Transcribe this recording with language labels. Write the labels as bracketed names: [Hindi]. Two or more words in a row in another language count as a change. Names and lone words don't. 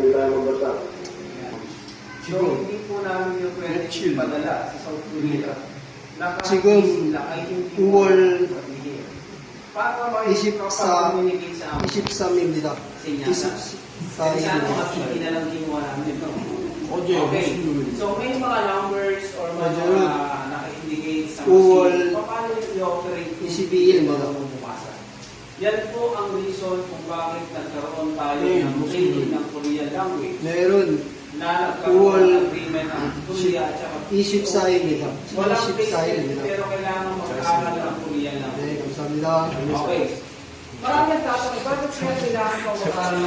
[Korean] 지금 며칠입니까? 지금 9월 23입니다. 24일입니다. 어제 무슨 요일이죠? [Filipino] So may mga numbers or mga naka-indicate sa [Korean] 9월 [Filipino] paano i-operate [Korean] 22일입니다. [Filipino] Yan po ang reason kung bakit nagkaroon tayo ng training ng [English] Korean language [Korean] 내일은 [Filipino] na [Korean] 9월 [Filipino] nagkaroon ng agreement ng Korea at saka [Korean] 24일입니다. [Filipino] walang [Korean] 24일입니다. [Filipino] pero kailangan mag-aaral ng [English] Korean language. [Korean] 네, 감사합니다. [English] Okay. [Filipino] Marami ang tatanong, bakit sila kailangan pag-aaral